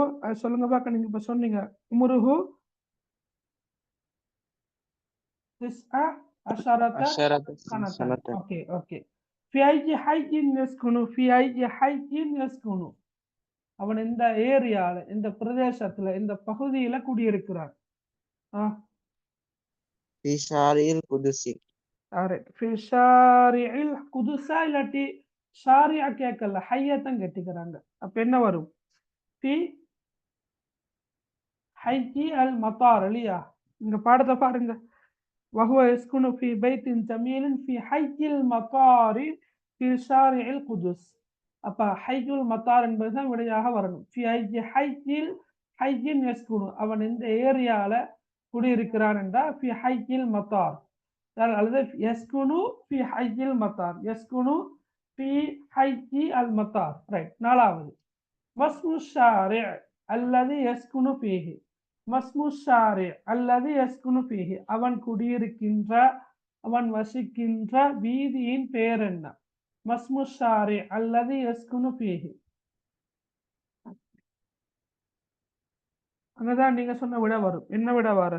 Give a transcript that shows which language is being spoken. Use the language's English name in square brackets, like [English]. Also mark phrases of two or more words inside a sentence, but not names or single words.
[Tamil] அது சொல்லுங்க பார்க்க, நீங்க இப்ப சொன்னீங்க [Arabic] عمره تسعة عشرة عشرة சனத்தன். سنة [English] ஓகே, ஓகே. [Arabic] في أي حي يسكن، في أي حي يسكن. [Tamil] அவன் இந்த ஏரியால, இந்த பிரதேசத்துல, இந்த பகுதியில குடியிருக்கிறான். [Arabic] في شارع القدس في شارع القدس, [Tamil] இல்லாட்டி ஷாரிஅ கேட்கல, ஹையத்தான் கேட்டுக்கிறாங்க. அப்ப என்ன வரும்? [Arabic] في حي المطار [Tamil] இல்லையா? இங்க பாடத்தை பாருங்க. [Arabic] وهو يسكن في بيت جميل في حي المطار في شارع القدس. [Tamil] அப்ப [Arabic] حي المطار [Tamil] என்பதுதான் விடையாக வரணும். [Arabic] في أي حي يسكن, [Tamil] அவன் இந்த ஏரியால குடியிருக்கிறான் என்றா [Arabic] في حي المطار, [Tamil] அல்லது [Arabic] يسكن في حي المطار, يسكن في حي المطار. [English] ரைட். [Tamil] நாலாவது, [Arabic] واسم الشارع الذي يسكن فيه. ما اسم الشارع [Tamil] அல்லது [Arabic] يسكن فيه, [Tamil] அவன் குடியிருக்கின்ற, அவன் வசிக்கின்ற வீதியின் பெயர் என்ன? [Arabic] ما اسم الشارع அல்லது يسكن فيه. [Tamil] அங்கதான் நீங்க சொன்ன விட வரும். என்ன விட வரும்?